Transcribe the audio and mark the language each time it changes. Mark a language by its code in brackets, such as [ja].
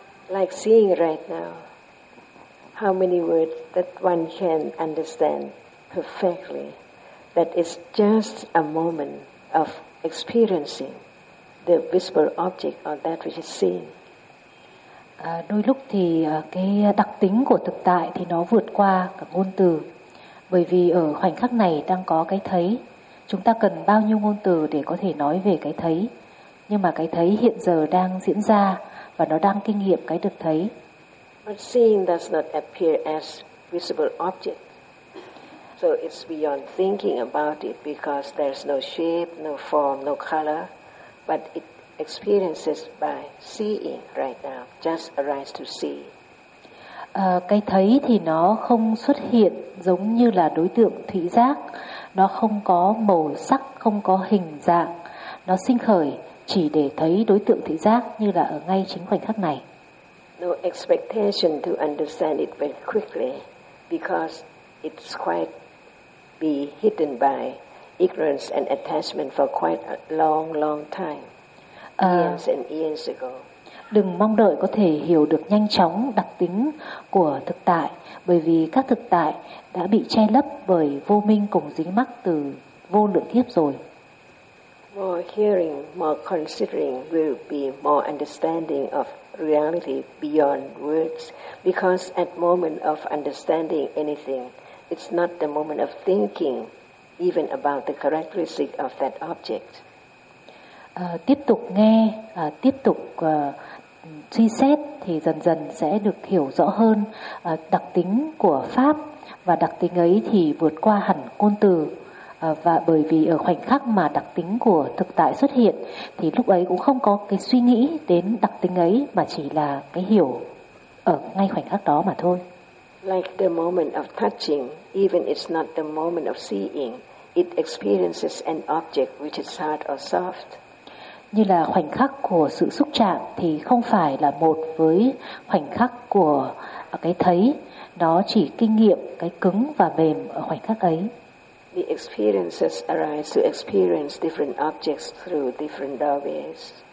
[en] Like seeing right now, how many words that one can understand perfectly. That is just a moment of experiencing the visible object or that which is seen. [vi] Đôi lúc thì cái đặc tính của thực tại thì nó vượt qua cả ngôn từ. Bởi vì ở khoảnh khắc này đang có cái thấy. Chúng ta cần bao nhiêu ngôn từ để có thể nói về cái thấy. Nhưng mà cái thấy hiện giờ đang diễn ra và nó đang kinh nghiệm cái được thấy. [en] But seeing does not appear as visible object. So it's beyond thinking about it because there's no shape, no form, no color. But it experiences by seeing right now, just arise to see. [vi] Cái thấy thì nó không xuất hiện giống như là đối tượng thị giác. Nó không có màu sắc, không có hình dạng. Nó sinh khởi chỉ để thấy đối tượng thị giác như là ở ngay chính khoảnh khắc này. [en] No expectation to understand it very quickly because it's quite be hidden by ignorance and attachment for quite a long, long time. Years and years ago. [vi] Đừng mong đợi có thể hiểu được nhanh chóng đặc tính của thực tại, bởi vì các thực tại đã bị che lấp bởi vô minh cùng dính mắc từ vô lượng kiếp rồi. [en] More hearing, more considering will be more understanding of reality beyond words, because at moment of understanding anything, it's not the moment of thinking even about the characteristic of that object. [vi] Tiếp tục nghe, tiếp tục suy xét thì dần dần sẽ được hiểu rõ hơn đặc tính của pháp, và đặc tính ấy thì vượt qua hẳn ngôn từ, và bởi vì ở khoảnh khắc mà đặc tính của thực tại xuất hiện thì lúc ấy cũng không có cái suy nghĩ đến đặc tính ấy, mà chỉ là cái hiểu ở ngay khoảnh khắc đó mà thôi. [en] Like the moment of touching, even it's not the moment of seeing, it experiences an object which is hard or soft. [vi] Như là khoảnh khắc của sự xúc chạm thì không phải là một với khoảnh khắc của cái thấy, nó chỉ kinh nghiệm cái cứng và mềm ở khoảnh khắc ấy. [en] The experiences arise to experience different objects through different doorways.